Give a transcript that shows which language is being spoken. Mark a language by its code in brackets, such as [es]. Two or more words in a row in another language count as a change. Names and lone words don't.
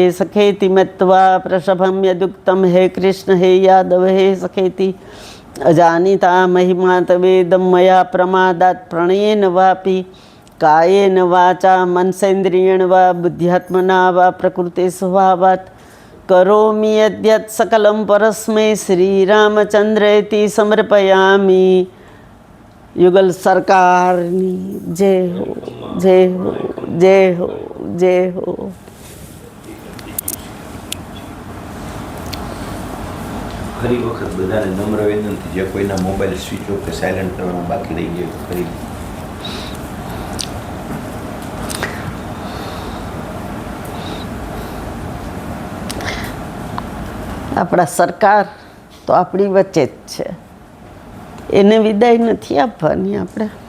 [sa] सखेति मत्वा प्रसभं यदुक्तं हे कृष्ण हे यादव हे सखेति अजानिता महिमा तवेदं मया प्रमादात् प्रणयेन वापि कायेन वाचा मनसेन्द्रियेण वा बुद्ध्यात्मना वा प्रकृते स्वभावात् करोमि यद्यत् सकलं परस्मै श्रीरामचन्द्रेति समर्पयामि। [gu] યુગલ સરકારની [hi] जय हो जय हो जय हो जय हो। [gu] ફરી વખત બધાને નમ્ર વિનંતી, જે કોઈના [en] mobile switch off [gu] કે સાયલેન્ટ કરવાનું બાકી રહી ગયું ફરી આપણા સરકાર તો આપણી વચ્ચે જ છે, એને વિદાય નથી આપવાની આપણે.